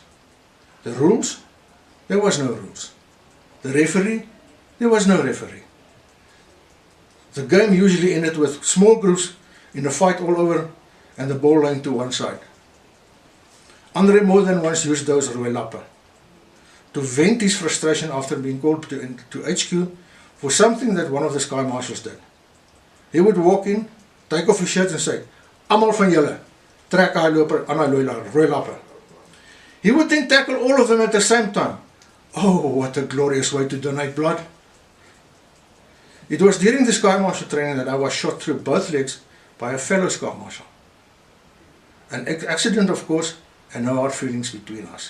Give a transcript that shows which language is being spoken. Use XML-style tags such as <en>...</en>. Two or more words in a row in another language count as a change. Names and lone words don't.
<en>The rules? There was no rules. The referee? There was no referee. The game usually ended with small groups in a fight all over and the ball lying to one side. Andre more than once used those</en> <af>rooi lappe</af> <en>to vent his frustration after being called to HQ for something that one of the Sky Marshals did. He would walk in, take off his shirt and say,</en> <af>"Almal van julle, trek hy loper aan hy rooi lappe."</af> <en>He would then tackle all of them at the same time. Oh, what a glorious way to donate blood. It was during the Sky Marshal training that I was shot through both legs by a fellow Sky Marshal. An accident, of course, and no hard feelings between us.</en>